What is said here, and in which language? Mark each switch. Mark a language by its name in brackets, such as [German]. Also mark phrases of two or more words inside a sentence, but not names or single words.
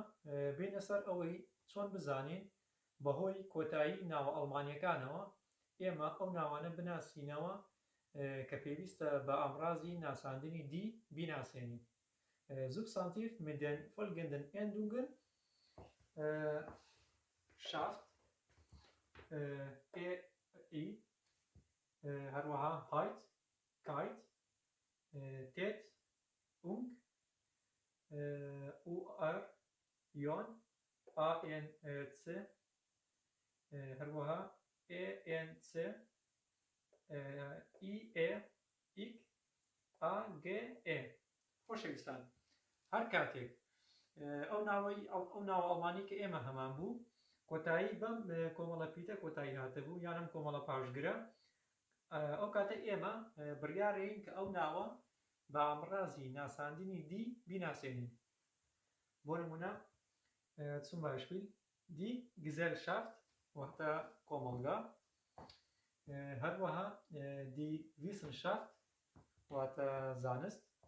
[Central Kurdish] بینە سەر ئەوەی چۆن بزانین بەهۆی کۆتایی ناوە ئەڵمانیەکانەوە ئێمە ئەو ناوانە بناسینەوە کە پێویستە بە ئامڕازی ناساندنی دی بیناسێنین [German] Substantiv mit den folgenden Endungen Schaft i [Central Kurdish] هەروەها [German] Heit, Kite, Tät, Ung, UR, Ion, ANC, [Central Kurdish] هەروەها [German] ANC, IE, IK, AGE [Central Kurdish] خۆشەویستان هەر کاتێک ئەو ناوە ئەڵمانی کە ئێمە هەمان بوو کۆتایی بەم کۆمەڵە پیتە کۆتایی هاتە بوو یانم کۆمەڵە پاشگرە ئەو کاتە ئێمە بڕیارەین کە ئەو ناوە بە ئامڕازی ناساندنی دی بیناسێنین بۆ نمونە [German] zum Beispiel die Gesellschaft [Central Kurdish] واتە کۆمەڵگا هەروەها [German] die Wissenschaft [Central Kurdish] واتە زانست